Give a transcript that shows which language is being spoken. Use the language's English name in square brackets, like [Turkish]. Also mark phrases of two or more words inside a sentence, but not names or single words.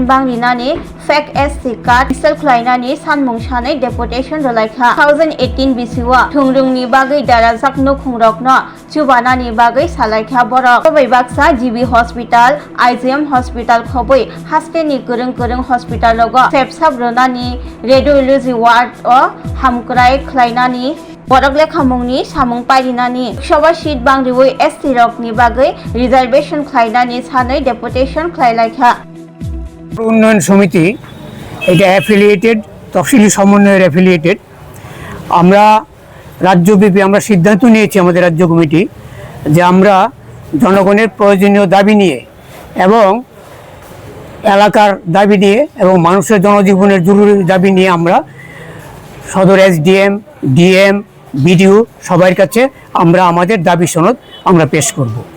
[Kok Borok] Banglinani, [English] Fake SC Card, [Kok Borok] Isal Klainani, Sanmung Shane, Deputation Rolaika, 2018 BCwa, Tungrungni Bagai Darazak no Kungrokno, Chubanani Bagai Salaika Borok, Kobai Baksa, GB Hospital, IGM Hospital Koboi, Hasteni Kurung Hospital Logo, Sepsab Runani, [English] Radiology Ward [Kok Borok] or Hamkrai Klainani, Borokle Khamungni, Samung Parinani, Shoba Sheet Bangriwoi SC Rokni Bagai, Reservation Klainani Sanai, Deputation Klailaka. [Bangla] উন্নয়ন সমিতি এটা অ্যাফিলিয়েটেড তফসিলি সমন্বয়ের অ্যাফিলিয়েটেড। আমরা রাজ্যব্যাপী আমরা সিদ্ধান্ত নিয়েছি আমাদের রাজ্য কমিটি যে আমরা জনগণের প্রয়োজনীয় দাবি নিয়ে এবং এলাকার দাবি নিয়ে এবং মানুষের জনজীবনের জরুরি দাবি নিয়ে আমরা সদর এসডিএম ডিএম বিডিও সবার কাছে আমরা আমাদের দাবি সনদ আমরা পেশ করব।